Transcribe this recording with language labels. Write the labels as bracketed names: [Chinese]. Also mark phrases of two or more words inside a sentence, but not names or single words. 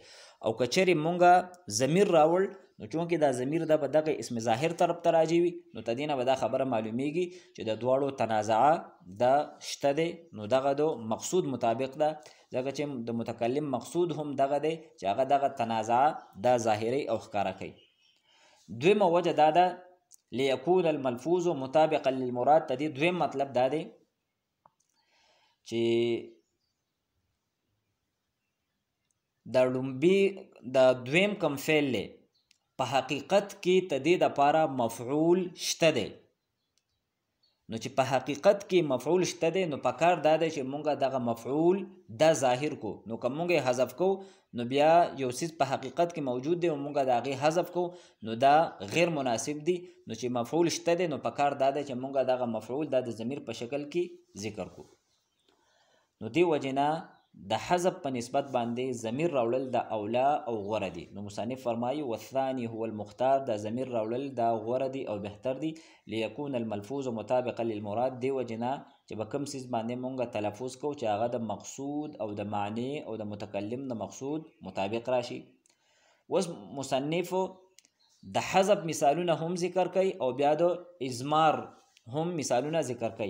[Pashto] او که چېرې مونږه ضمیر راوړ، نو چونکې دا ضمیر دا به دغه اسم ظاهر طرف ته راجع وي، نو تدینه به دا خبره معلومیږي چې د دواړو تنازعه دا شته دی. نو دغه د مقصود مطابق ده، ځکه چې د متکلم مقصود هم دغه دی چې هغه دغه تنازعه دا ظاهري او ښکاره کوي. [Arabic] دویمه وجه دا ده ليكون الملفوظ مطابقا للمراد، [Pashto] ته دې دویم مطلب دا دی چې د لومبي د دویم کم فعل دی په حقیقت کې ته دې دپاره مفعول شته دی. نو چې په حقیقت کې مفعول شته دی، نو پکار دا دی چې مونږه دغه مفعول دا ظاهر کو. نو که مونږ یې حذف کو، نو بیا یو څیز په حقیقت کې موجود دی او مونږه د هغې حذف کو، نو دا غیر مناسب دی. نو چې مفعول شته دی، نو پکار دا دی چې مونږه دغه مفعول دا د ضمیر په شکل کې ذکر کو. نو دې وجې نه د حذف په نسبت باندې ضمیر راوړل د اولا او غوره دي. نو مصنف فرمایي [Arabic] والثاني هو المختار، [Pashto] د ضمیر راوړل دا غوره دي او بهتر دي. [Arabic] ليكون الملفوظ مطابقا للمراد، [Pashto] دې وجې نه چې به کوم څیز باندې مونږه تلفظ کو چې هغه د مقصود او د معنی او د متکلم د مقصود مطابق راشي. اوس مصنف د حذف مثالونه هم ذکر کوي او بیا د اضمار هم مثالونه ذکر کوي.